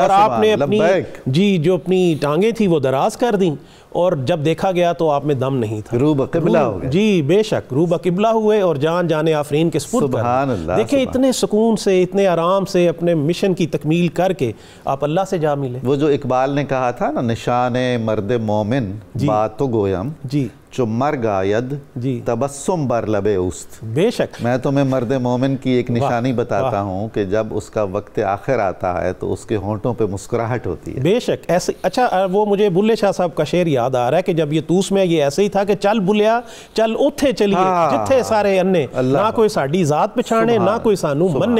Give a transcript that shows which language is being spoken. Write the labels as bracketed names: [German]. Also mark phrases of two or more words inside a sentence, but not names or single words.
[Urdu] اور آپ نے اپنی جو اپنی ٹانگیں تھی وہ دراز کر دیں، اور جب دیکھا گیا تو آپ میں دم نہیں تھا. روح بقبلہ ہو گئے. جی بے شک، روح بقبلہ ہوئے اور جان آفرین کے سپرد کر. دیکھیں اتنے سکون سے، اتنے آرام سے اپنے مشن کی تکمیل کر کے آپ اللہ سے جا ملے. وہ جو اقبال نے کہا تھا نا، [Persian] نشان مرد مومن باتو گویم [Urdu] جی [Persian] چو مرگ آید تبسم بر لب اوست. [Urdu] بے شک. میں تمہیں مرد مومن کی ایک نشانی بتاتا ہوں کہ جب اس کا وقت آخر آتا ہے تو اس کے ہونٹوں پہ مسکراہٹ ہوتی ہے. بے شک ایسے. اچھا، وہ مجھے بلے شاہ صاحب کا شعر یاد آ رہا ہے کہ جب یہ توس میں یہ ایسے ہی تھا کہ [Punjabi] چل بلیا چل اوتھے چلیے جتھے سارے انے، نہ کوئی ساڈی ذات پچھانے، نہ کوئی سانو مننے.